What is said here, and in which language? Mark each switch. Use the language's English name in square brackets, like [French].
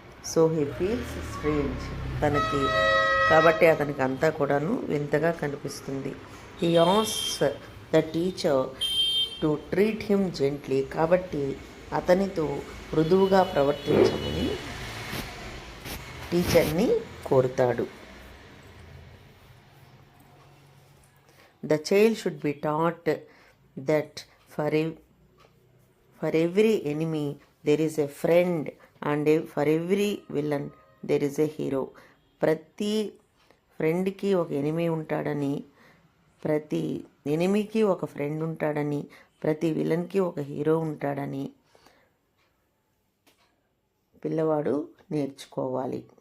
[English] so he feels strange, [Telugu] కాబట్టి అతనికి అంతా కూడాను వింతగా కనిపిస్తుంది. [English] He asks the teacher to treat him gently. [Telugu] కాబట్టి అతనితో మృదువుగా ప్రవర్తించమని టీచర్ని కోరుతాడు. [English] The child should be taught that for every enemy there is a friend and for every villain there is a hero. [Telugu] ప్రతి ఫ్రెండ్కి ఒక ఎనిమీ ఉంటాడని, ప్రతి ఎనిమీకి ఒక ఫ్రెండ్ ఉంటాడని, ప్రతి విలన్కి ఒక హీరో ఉంటాడని పిల్లవాడు నేర్చుకోవాలి.